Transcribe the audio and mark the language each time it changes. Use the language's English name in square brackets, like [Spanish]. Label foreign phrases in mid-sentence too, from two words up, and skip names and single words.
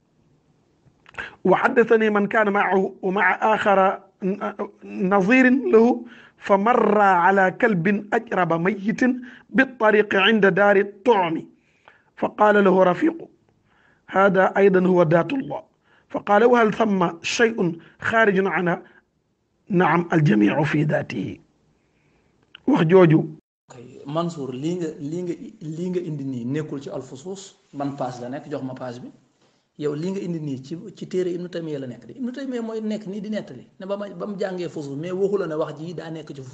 [Arabic] وحدثني من كان معه ومع آخر نظير له فمر على كلب أجرب ميت بالطريق عند دار الطعم فقال له رفيقه هذا أيضا هو ذات الله فقال وهل ثم شيء خارج عنها نعم الجميع في ذاته [Wolof] wax jooju Mansour lii nga indi nii nekkul ci alfusuus ban page la nekk jox ma page bi yow lii nga indi nii ci téere Ibnu Taymiya la nekk de Ibnu Taymiya mooy nekk nii di nettali ne ba mu jàngee fusuus mais waxu la ne wax ji daa nekk ci